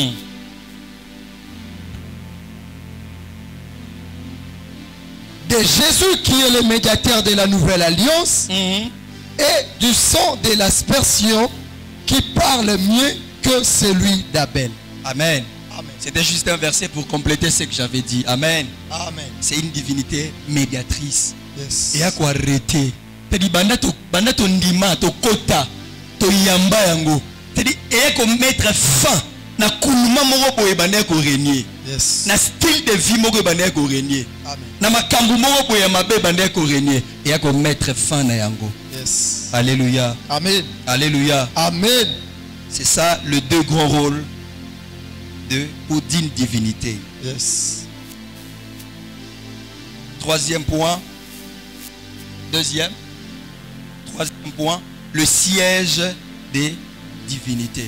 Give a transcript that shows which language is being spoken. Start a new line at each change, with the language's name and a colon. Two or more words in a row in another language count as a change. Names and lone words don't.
French: De Jésus qui est le médiateur de la nouvelle alliance et du sang de l'aspersion qui parle mieux que celui d'Abel. Amen. Amen. C'était juste un verset pour compléter ce que j'avais dit. Amen. Amen. C'est une divinité médiatrice. Yes. Et à quoi arrêter. C'est-à-dire,
Lingala: banda to ndima, to kota, to yamba yango.
French: C'est-à-dire, et à mettre fin.
Lingala: Na kuluma moko boye banda ko régner.
French: Yes.
Lingala: Na
French: style de vie
Lingala: moko banda ko régner.
French: Amen.
Lingala: Na makambu moko boye mabe banda ko régner.
French: Et à quoi mettre fin
Lingala: na yango.
French: Yes. Alléluia. Amen. Alléluia. Amen. C'est ça le deux grands rôles ou d'une divinité. Yes. Troisième point. Troisième point, le siège des divinités.